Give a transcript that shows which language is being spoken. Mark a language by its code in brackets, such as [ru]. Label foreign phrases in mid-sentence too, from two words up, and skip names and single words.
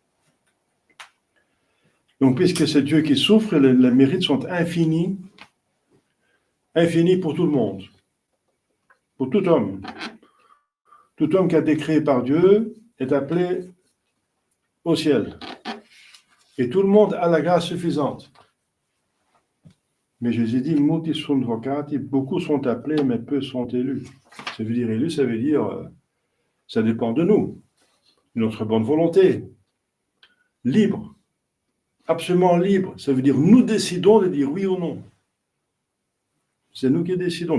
[fr] Donc, puisque c'est Dieu qui souffre, les mérites sont infinis, infinis pour tout le monde, pour tout homme. Tout homme qui a été créé par Dieu est appelé au ciel. Et tout le monde a la grâce suffisante. Mais Jésus dit, [la] multi sunt vocati, [fr] beaucoup sont appelés, mais peu sont élus. Ça veut dire élu, ça veut dire, ça dépend de nous, de notre bonne volonté, libre, absolument libre. Ça veut dire, nous décidons de dire oui ou non. C'est nous qui décidons.